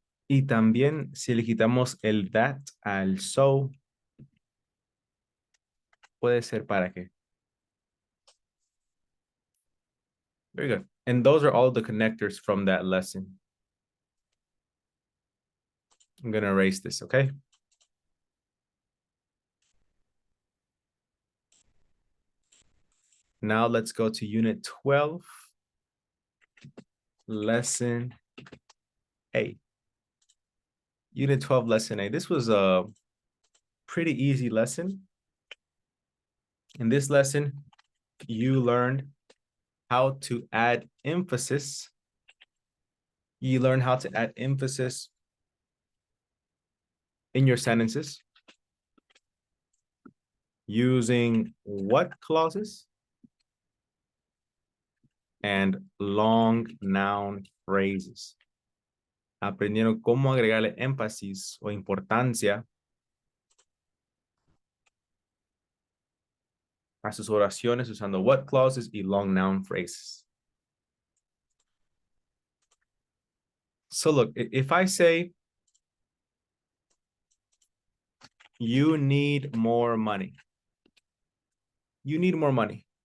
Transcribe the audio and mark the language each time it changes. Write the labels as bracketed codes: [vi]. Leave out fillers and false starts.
[es] Y también si le quitamos el that al so, puede ser para qué. [en] Very good. And those are all the connectors from that lesson. I'm going to erase this, okay? Now let's go to unit 12, lesson A. Unit 12, lesson A. This was a pretty easy lesson. In this lesson, you learned how to add emphasis. You learn how to add emphasis in your sentences using what clauses and long noun phrases. [es] Aprendieron cómo agregarle énfasis o importancia a sus oraciones usando what clauses y long noun phrases. [en] So look, if I say, you need more money. You need more money.